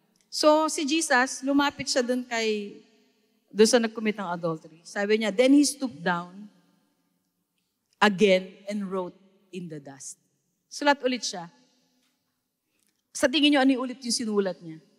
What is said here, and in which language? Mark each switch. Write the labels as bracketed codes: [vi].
[tl] So si Jesus, lumapit siya doon sa nag-commit ng adultery. Sabi niya, [en] then he stooped down again and wrote in the dust. [tl] Sulat ulit siya. Sa tingin niyo, ano ulit yung sinulat niya?